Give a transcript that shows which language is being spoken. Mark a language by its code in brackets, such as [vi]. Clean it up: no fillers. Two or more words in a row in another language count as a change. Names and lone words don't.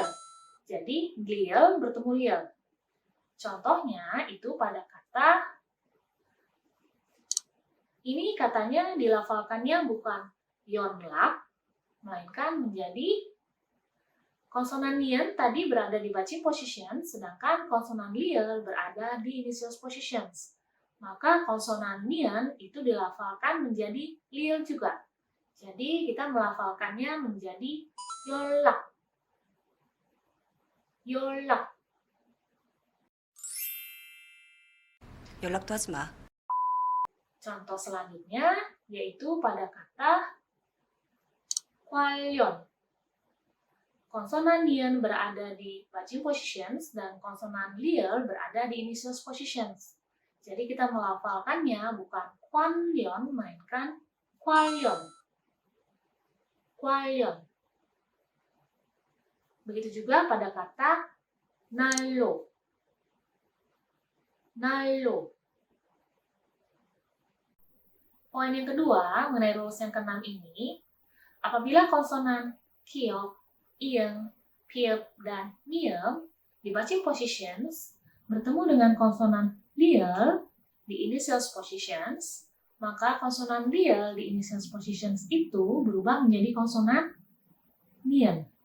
[id] Jadi, gliel bertemu lier. Contohnya itu pada kata ini katanya dilafalkannya bukan yonlak, melainkan menjadi konsonan nien tadi berada di [en] backing position, [id] sedangkan konsonan lier berada di [en] initial positions. [id] Maka konsonan nien itu dilafalkan menjadi lier juga. Jadi kita melafalkannya menjadi yolak. Yolak. [ko] 연락도 하지 마. [id] Contoh selanjutnya yaitu pada kata 관련. Konsonan nien berada di [en] backing positions [id] dan konsonan lier berada di [en] initial positions. [id] Jadi kita melafalkannya bukan 관련 melainkan 관련. 관련. Begitu juga pada kata 날로. 날로. Poin yang kedua mengenai rules yang keenam ini, apabila konsonan kiok, ieng, piep, dan miem di [en] backing positions [id] bertemu dengan konsonan lier di [en] initial positions, [id] maka konsonan lier di [en] initial positions [id] itu berubah menjadi konsonan nien.